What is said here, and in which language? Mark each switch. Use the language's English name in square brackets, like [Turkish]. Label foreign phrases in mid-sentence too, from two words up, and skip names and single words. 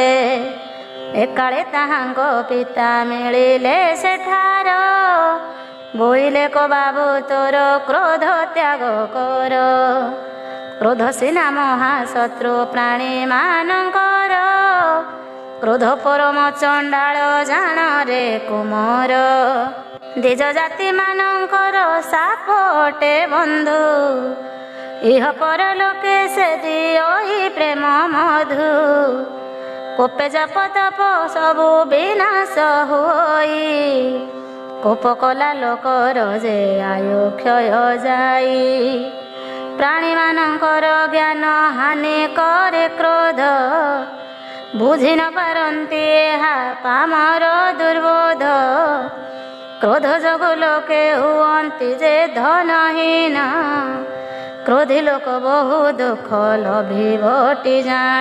[Odia] ଏକାଲେ ତାହାଙ୍କୋ ପିତା ମିଳିଲେ ସେଠାର ବୋଇଲେ କୋ ବାବୁ ତୋର କ୍ରୋଧ ତ୍ୟାଗ କର କ୍ରୋଧ ସିନା ମହାଶତ୍ରୁ ପ୍ରାଣୀ ମାନକର କ୍ରୋଧ ପରମ ଚଣ୍ଡାଳ ଜାଣ ରେ କୁମାର ଦ୍ୱିଜ ଜାତି ମାନକର ସାପଟେ ବନ୍ଧୁ ଇହ ପର ଲୋକେ ସେ ଦିଅ ପ୍ରେମ ମଧୁ କୋପେ ଜପ ତପ ସବୁ ବିନାଶ ହୋଇ କୋପ କଲା ଲୋକର ଯେ ଆୟୁ କ୍ଷୟ ଯାଇ। ପ୍ରାଣୀମାନଙ୍କର ଜ୍ଞାନ ହାନି କରେ କ୍ରୋଧ, ବୁଝି ନ ପାରନ୍ତି ଏହା ପାମର ଦୁର୍ବୋଧ। କ୍ରୋଧ ଯୋଗୁ ଲୋକେ ହୁଅନ୍ତି ଯେ ଧନହୀନ, କ୍ରୋଧୀ ଲୋକ ବହୁ ଦୁଃଖ ଲଭିବଟି ଜାଣ।